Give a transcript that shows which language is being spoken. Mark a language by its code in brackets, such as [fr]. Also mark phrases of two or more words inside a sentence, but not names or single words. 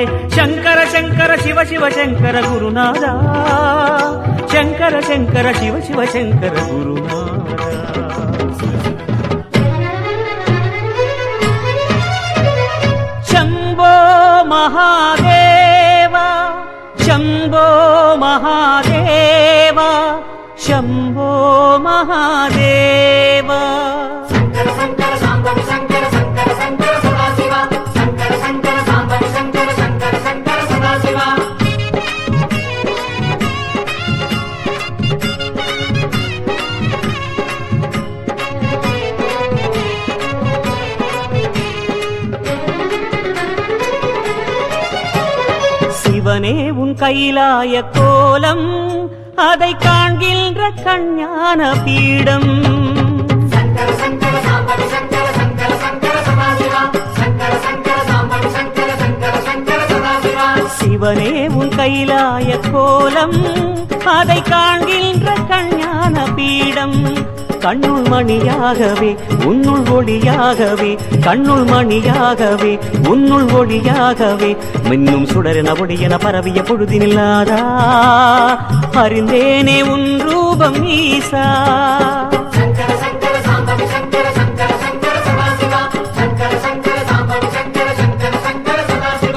[ta] சங்கர சங்கர சிவ சிவ சங்கர குருநாதா. சங்கர சங்கர சிவ சிவ சங்கர குருநாதா. [sa] शम्भो महादेवा शम्भो महादेवा शम्भो महादेवा शङ्कर शङ्कर साम्बवि शङ्कर शङ्कर शङ्कर सदाशिवा शङ्कर शङ्कर साम्बवि शङ्कर शङ्कर शङ्कर सदाशिवा [ta] சிவனே உன் கைலாய கோலம் அதை காண்கின்ற கஞ்ஞான பீடம் [sa] शङ्कर शङ्कर साम्बवि शङ्कर शङ्कर शङ्कर सदाशिवा शङ्कर शङ्कर साम्बवि शङ्कर शङ्कर शङ्कर सदाशिवा [ta] சிவனே உன் கைலாய கோலம் அதை காண்கின்ற கஞ்ஞான பீடம் கண்ணுள் மணியாகவே உன்னுள் ஒளியாகவே கண்ணுள் மணியாகவே உன்னுள் ஒளியாகவே மின்னும் சுடரென ஒளியென பரவிய பொழுதினில்லாதா அறிந்தேனே உன் ரூபம் ஈசா [sa] शङ्कर शङ्कर साम्बवि शङ्कर शङ्कर शङ्कर सदाशिवा शङ्कर शङ्कर साम्बवि शङ्कर शङ्कर शङ्कर सदाशिवा